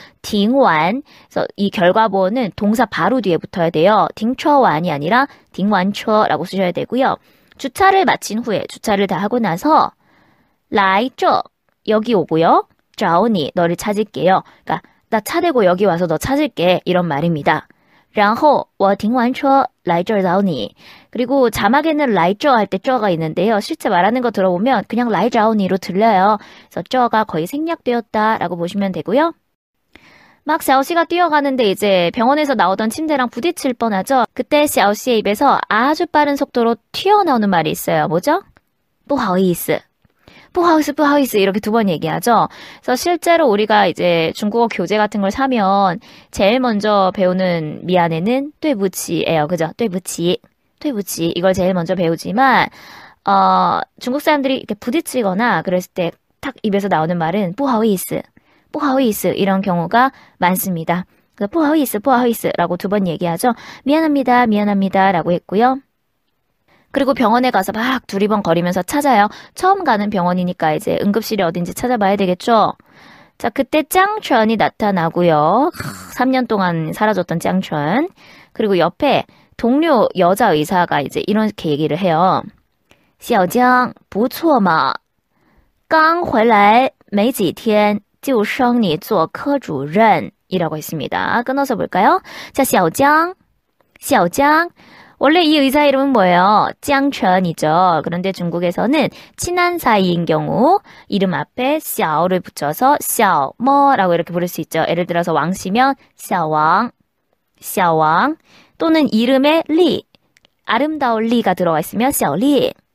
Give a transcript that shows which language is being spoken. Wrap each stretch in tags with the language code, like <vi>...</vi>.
<ko>停完 그래서 이 결과 보어는 동사 바로 뒤에 붙어야 돼요. 停车완이 아니라 停完车라고 쓰셔야 되고요. 주차를 마친 후에 주차를 다 하고 나서 来这 여기 오고요. 找你 너를 찾을게요. 그러니까 나 차 대고 여기 와서 너 찾을게 이런 말입니다.</ko> <zh>然后我停完车来这儿找你</zh> <ko>그리고 자막에는 来这 할 때 这가 있는데요. 실제 말하는 거 들어보면 그냥 来找你로 들려요. 그래서 这가 거의 생략되었다라고 보시면 되고요. 막 샤오씨가 뛰어가는데 이제 병원에서 나오던 침대랑 부딪힐 뻔하죠. 그때 샤오씨의 입에서 아주 빠른 속도로 튀어나오는 말이 있어요. 뭐죠? 不好意思 이렇게 두 번 얘기하죠. 그래서 실제로 우리가 이제 중국어 교재 같은 걸 사면 제일 먼저 배우는 미안해는 对不起예요. 그죠? 对不起 이걸 제일 먼저 배우지만 중국 사람들이 이렇게 부딪히거나 그랬을 때 탁 입에서 나오는 말은 不好意思 이런 경우가 많습니다. 그래서 不好意思 라고 두 번 얘기하죠. 미안합니다 라고 했고요. 그리고 병원에 가서 막 두리번거리면서 찾아요. 처음 가는 병원이니까 이제 응급실이 어딘지 찾아봐야 되겠죠. 자, 그때 짱천이 나타나고요. 3년 동안 사라졌던 짱천. 그리고 옆에 동료 여자 의사가 이제 이렇게 얘기를 해요.</ko> <zh>小江不错嘛刚回来没几天就升你做科主任이라고</zh> <ko>했습니다. 끊어서 볼까요? 자, 小江 원래 이 의사 이름은 뭐예요? 짱천이죠. 그런데 중국에서는 친한 사이인 경우 이름 앞에 샤오를 붙여서 샤오머라고 이렇게 부를 수 있죠. 예를 들어서 왕씨면 샤왕 또는 이름에 리, 아름다운 리가 들어가 있으면 샤오리</ko>